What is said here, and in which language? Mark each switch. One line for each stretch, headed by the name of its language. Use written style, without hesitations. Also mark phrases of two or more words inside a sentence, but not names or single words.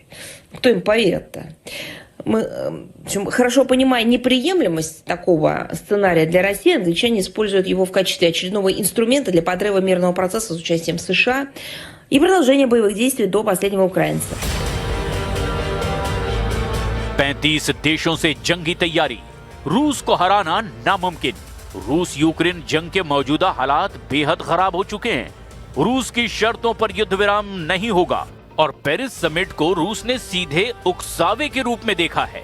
Russian: Кто им поверит-то? Мы, хорошо понимая неприемлемость такого сценария для России, англичане используют его в качестве очередного инструмента для подрыва мирного процесса с участием США и продолжения боевых действий до последнего украинца.
Hindi: 35 देशों से जंगी तैयारी, रूस को हराना नामुमकिन। रूस यूक्रेन जंग के मौजूदा हालात बेहद खराब हो चुके हैं। रूस की शर्तों पर युद्ध विराम नहीं होगा और पेरिस समिट को रूस ने सीधे उकसावे के रूप में देखा है।